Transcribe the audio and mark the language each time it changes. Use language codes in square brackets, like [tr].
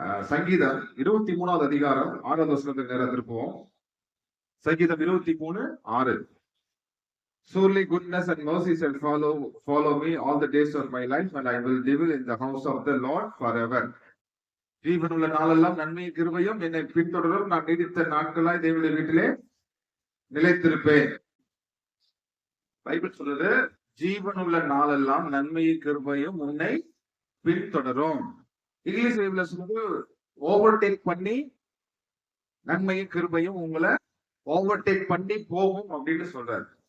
[ta] சங்கீதம் 23வது அதிகாரம் 6வது வசனத்துக்கு நேரம் திருப்புவோம். சங்கீதம் 23:6. [en] Surely goodness and mercy shall follow me all the days of my life, and I will dwell in the house of the Lord forever. [ta] ஜீவனுள்ள நாளெல்லாம் நன்மையும் கிருபையும் என்னை பின்தொடரும், நான் நீடித்த நாட்களாய் தேவனுடைய வீட்டிலே நிலைத்திருப்பேன். பைபிள் சொல்றது ஜீவனுள்ள நாளெல்லாம் நன்மையும் கிருபையும் உன்னை பின்தொடரும். இங்கிலீஷ் பைபிள்ல சொல்றது ஓவர்டேக் பண்ணி நன்மையும் கிருபையும் உங்களை ஓவர்டேக் பண்ணி போகும் அப்படின்னு சொல்றாரு.